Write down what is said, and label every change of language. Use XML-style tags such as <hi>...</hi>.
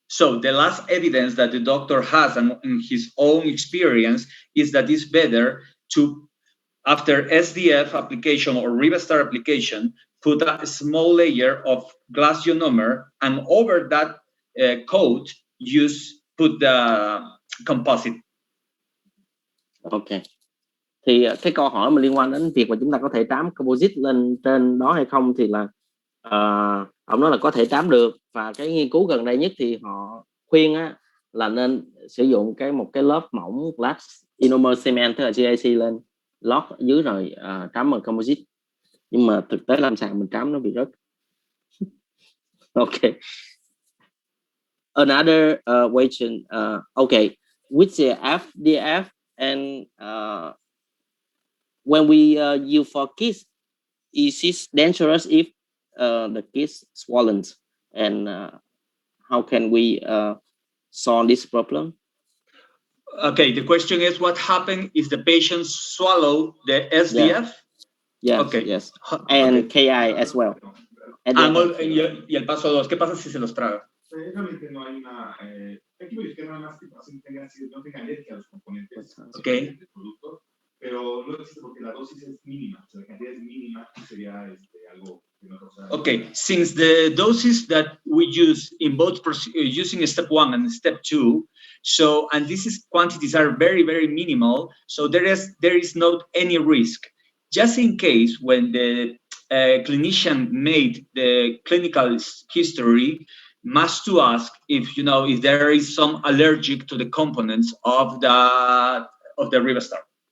<en>So the last evidence that the doctor has and in his own experience is that it's better to, after SDF application or Rivastar application, put a small layer of glass ionomer, and over that coat, put the composite. Okay.</en> <vi>Thì cái câu hỏi mà liên quan đến việc mà chúng ta có thể trám composite lên trên đó hay không thì là ông nói là có thể trám được, và cái nghiên cứu gần đây nhất thì họ khuyên là nên sử dụng một cái lớp mỏng glass ionomer cement tức là GIC lên lót ở dưới rồi trám bằng composite, nhưng mà thực tế lâm sàng mình trám nó bị rớt.</vi> <en>Okay. Another question. Okay, with the FDF and when we use for kids, is it dangerous if the kids swollen, and how can we solve this problem? Okay, the question is what happened if the patient swallow the SDF? Yes, Okay. yes. And KI as well.</en> <es>Y el paso 2, ¿qué pasa si se los traga? Realmente no hay una... hay que verificar nada más que el paciente no tenga alergia a los componentes</es> <en>Okay.</en> <es>del producto, pero no existe porque la dosis es mínima, o sea, la cantidad es mínima, sería algo que no causa...</es> <en>Okay, since the doses that we use in both using step 1 and step 2, so, and these quantities are very, very minimal, so there is not any risk. Just in case when the clinician made the clinical history, must to ask if if there is some allergic to the components of the Ribastar.</en>